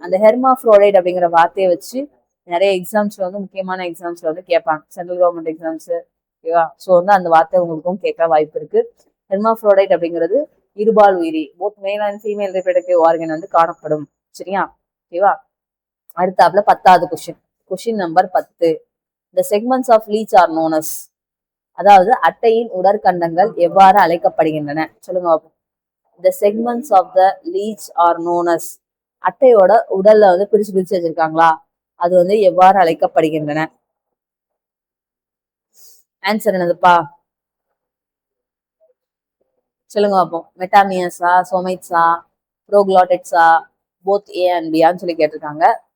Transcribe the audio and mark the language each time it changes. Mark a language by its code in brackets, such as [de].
[ta] அந்த ஹெர்மாஃப்ரோடைட் அப்படிங்கிற வார்த்தையை வச்சு நிறைய எக்ஸாம்ஸ்ல வந்து முக்கியமான எக்ஸாம்ஸ்ல வந்து கேட்பாங்க, சென்ட்ரல் கவர்மெண்ட் எக்ஸாம்ஸ். ஓகேவா? ஸோ வந்து அந்த வார்த்தை உங்களுக்கும் கேட்க வாய்ப்பு இருக்கு. ஹெர்மாஃப்ரோடைட் அப்படிங்கிறது இருபால் உயிரி, [en] both male and female reproductive organ [ta] வந்து காணப்படும். சரியா? ஓகேவா? அடுத்தாப்புல 10வது question number 10. [en] The segments of leech are known as. [ta] அதாவது அட்டையின் உடற்கண்டங்கள் எவ்வாறு அழைக்கப்படுகின்றன? சொல்லுங்க பார்ப்போம். [en] The segments of the leech are known as. [ta] அட்டையோட உடல்ல வந்து பிரிச்சு வச்சிருக்காங்களா, அது வந்து எவ்வாறு அழைக்கப்படுகின்றன? ஆன்சர் என்னதுப்பா? சொல்லுங்க பார்ப்போம். மெட்டாமியஸா, சோமைட்ஸா, ப்ரோக்ளாட்டிட்ஸா, போத் ஏ அண்ட் பியான்னு சொல்லி கேட்டிருக்காங்க.